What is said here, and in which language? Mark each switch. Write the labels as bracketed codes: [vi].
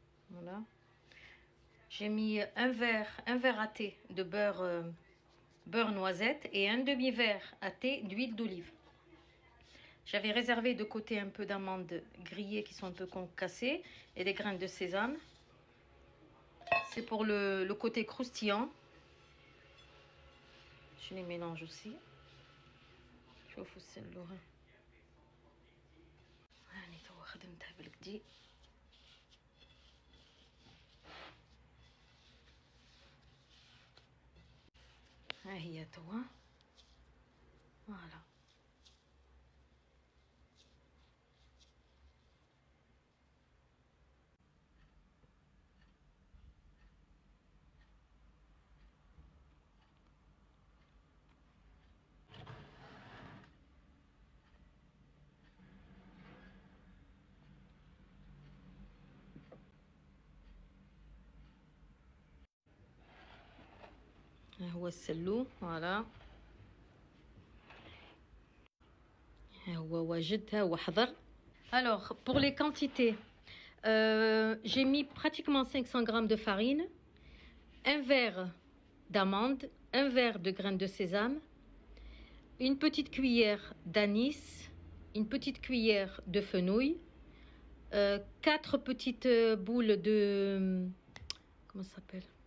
[fr] Voilà. J'ai mis un verre à thé de beurre noisette et un demi-verre à thé d'huile d'olive. J'avais réservé de côté un peu d'amandes grillées qui sont un peu concassées et des graines de sésame. C'est pour le côté croustillant. Je les mélange aussi. [ar] شوفوا السلو ها هاني توا خدمتها بالكدي. ها هي توا فوالا. ها هو السلو فوالا، ها هو واجد، ها هو حضر. [fr] Alors pour les quantités, j'ai mis pratiquement 500 g de farine, un verre d'amandes, un verre de graines de sésame, une petite cuillère d'anis, une petite cuillère de fenouil, 4 petites boules de... comment ça s'appelle?